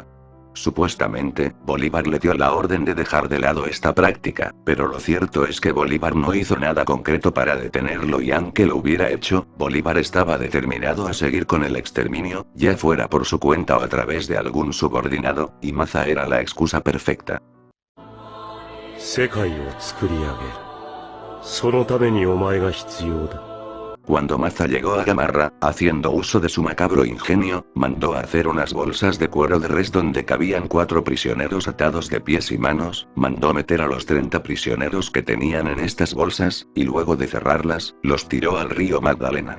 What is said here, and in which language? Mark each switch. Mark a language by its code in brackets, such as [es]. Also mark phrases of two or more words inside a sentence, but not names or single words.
[es] Supuestamente, Bolívar le dio la orden de dejar de lado esta práctica, pero lo cierto es que Bolívar no hizo nada concreto para detenerlo y aunque lo hubiera hecho, Bolívar estaba determinado a seguir con el exterminio, ya fuera por su cuenta o a través de algún subordinado, y Maza era la excusa perfecta. [ja] そのためにお前が必要だ。 [es] Cuando Maza llegó a Gamarra, haciendo uso de su macabro ingenio, mandó a hacer unas bolsas de cuero de res donde cabían 4 prisioneros atados de pies y manos, mandó meter a los 30 prisioneros que tenían en estas bolsas, y luego de cerrarlas, los tiró al río Magdalena.